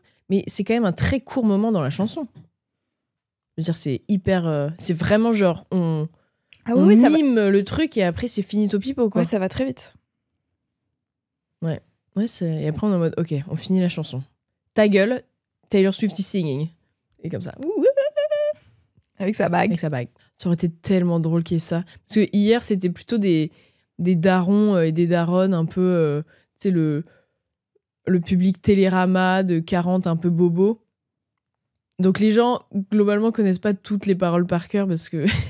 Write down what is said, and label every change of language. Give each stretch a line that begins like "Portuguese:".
French: Mais c'est quand même un très court moment dans la chanson. Je veux dire, c'est hyper... c'est vraiment genre, on mime le truc et après c'est finito pipo, quoi. Ouais, ça va très vite. Ouais, et après on est en mode, ok, on finit la chanson. Ta gueule,
English: Taylor Swift is singing.
French: Et comme ça. Avec sa bague. Ça aurait été tellement drôle qu'il y ait ça. Parce que hier, c'était plutôt des darons et des daronnes un peu... tu sais, le public Télérama de 40 un peu bobo. Donc les gens, globalement, connaissent pas toutes les paroles par cœur parce que...